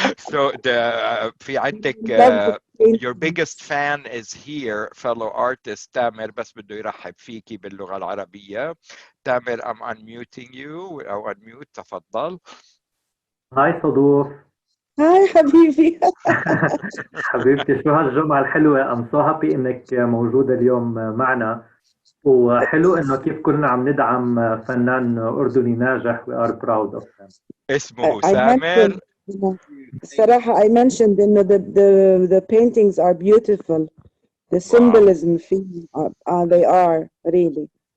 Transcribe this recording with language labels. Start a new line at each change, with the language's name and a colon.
English: So
Arabic: في عندك
English: your biggest fan is here, fellow artist
Arabic: تامر, بس بده يرحب فيكي باللغة العربية.
English: Tamer, I'm unmuting you أو unmute, تفضل.
Arabic: هاي صدوف. هاي حبيبي. حبيبتي شو هالجمعة الحلوة.
English: I'm so happy
Arabic: إنك موجودة اليوم معنا. وحلو إنه كيف كلنا عم ندعم فنان أردني ناجح.
English: We are proud of him.
Arabic: اسمه سامر. الصراحة
English: I mentioned
Arabic: إنه
English: the paintings are beautiful. The symbolism they are really.